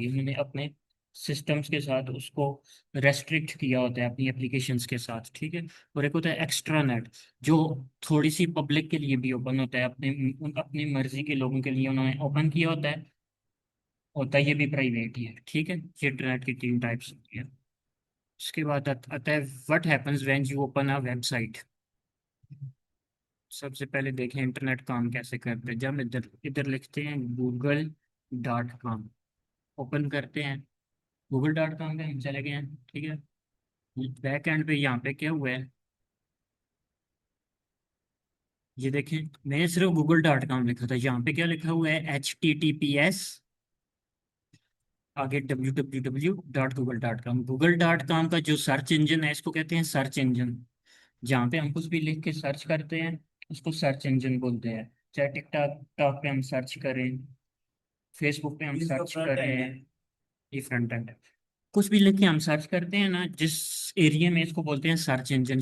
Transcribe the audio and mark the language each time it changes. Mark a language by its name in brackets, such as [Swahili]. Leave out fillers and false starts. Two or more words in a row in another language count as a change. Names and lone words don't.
[Hindi] उन्होंने अपने सिस्टम्स के साथ उसको रेस्ट्रिक्ट किया होता है अपनी एप्लीकेशंस के साथ, ठीक है। और एक होता है एक्स्ट्रा नेट, जो थोड़ी सी पब्लिक के लिए भी ओपन होता है, अपने अपनी मर्जी के लोगों के लिए उन्होंने ओपन किया होता है ये भी प्राइवेट ही है, ठीक है। ये इंटरनेट की तीन टाइप्स होती है। उसके बाद आता है [English] what happens when you open a website. [Hindi] सबसे पहले देखें इंटरनेट काम कैसे करते हैं। जब इधर इधर लिखते हैं google.com, ओपन करते हैं google.com पे हम चले गए हैं, ठीक है। [English] back end [Hindi] पे यहाँ पे क्या हुआ है, ये देखें। मैंने सिर्फ google.com लिखा था, यहाँ पे क्या लिखा हुआ है, HTTPS आगे www.google.com। google.com का जो [English] search engine [Hindi] है इसको कहते हैं [English] search engine. [Hindi] जहाँ पे हम कुछ भी लिख के सर्च करते हैं उसको [English] search engine [Hindi] बोलते हैं। चाहे टिकटॉक टॉक पे हम सर्च करें, फेसबुक पे हम सर्च करें, ये [English] front end [Hindi] है। कुछ भी लिख के हम सर्च करते हैं ना, जिस एरिया में, इसको बोलते हैं [English] search engine.